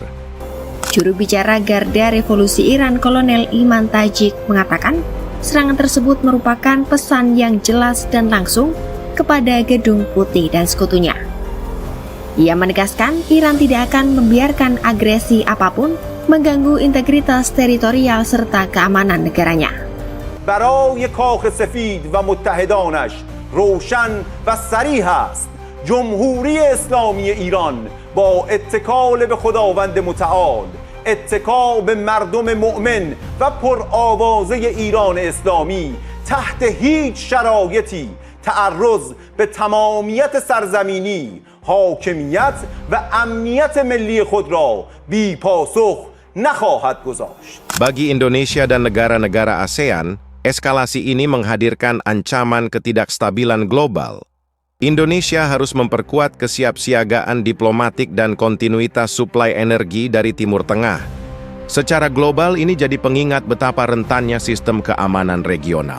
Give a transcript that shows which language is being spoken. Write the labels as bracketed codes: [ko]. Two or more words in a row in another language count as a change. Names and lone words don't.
[id] Juru bicara Garda Revolusi Iran Kolonel Iman Tajik mengatakan, serangan tersebut merupakan pesan yang jelas dan langsung kepada Gedung Putih dan sekutunya. Ia menegaskan Iran tidak akan membiarkan agresi apapun mengganggu integritas teritorial serta keamanan negaranya. [fa] برای کاخ سفید و متحدانش روشن و صریح است. جمهوری اسلامی ایران با اتکال به خداوند متعال، اتکا به مردم مؤمن و پرآوازه ایران اسلامی تحت هیچ شرایطی تعرض به تمامیت سرزمینی، حاکمیت و امنیت ملی خود را بی پاسخ نخواهد گذاشت. [id] Bagi Indonesia dan negara-negara ASEAN, eskalasi ini menghadirkan ancaman ketidakstabilan global. Indonesia harus memperkuat kesiapsiagaan diplomatik dan kontinuitas suplai energi dari Timur Tengah. Secara global, ini jadi pengingat betapa rentannya sistem keamanan regional.